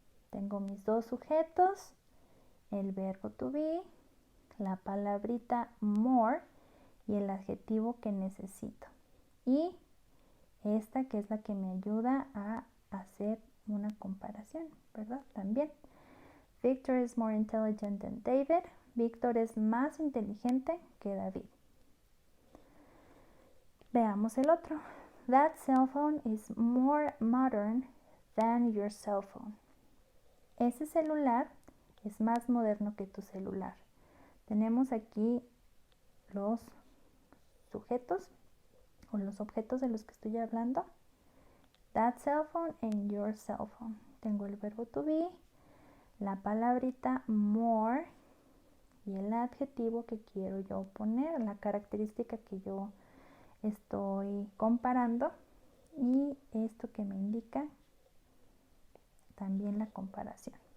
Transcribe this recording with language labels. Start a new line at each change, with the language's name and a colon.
Spanish: Tengo mis 2 sujetos, el verbo to be, la palabrita more y el adjetivo que necesito. Y esta que es la que me ayuda a hacer una comparación, ¿verdad? También.
English: Victor is more intelligent than David.
Spanish: Víctor es más inteligente que David. Veamos el otro.
English: That cell phone is more modern than your cell phone.
Spanish: Ese celular es más moderno que tu celular. tenemos aquí los sujetos o los objetos de los que estoy hablando.
English: That cell phone and your cell phone.
Spanish: Tengo el verbo to be, la palabrita more y el adjetivo que quiero yo poner, la característica que yo estoy comparando, y esto que me indica también la comparación.